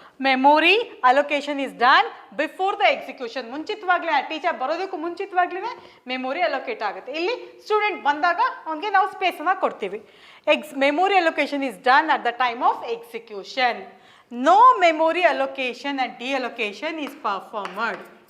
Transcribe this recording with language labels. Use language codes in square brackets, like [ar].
[en] memory allocation is done before the execution. [kn] ಮುಂಚಿತವಾಗ್ಲೇ teacher ಬರೋದಕ್ಕೂ ಮುಂಚಿತವಾಗ್ಲೇ memory allocate ಆಗುತ್ತೆ. ಇಲ್ಲಿ student ಬಂದಾಗ ಅವನಿಗೆ ನಾವು ಸ್ಪೇಸನ್ನು ಕೊಡ್ತೀವಿ. [en] Memory allocation is done at the time of execution. No memory allocation and deallocation is performed.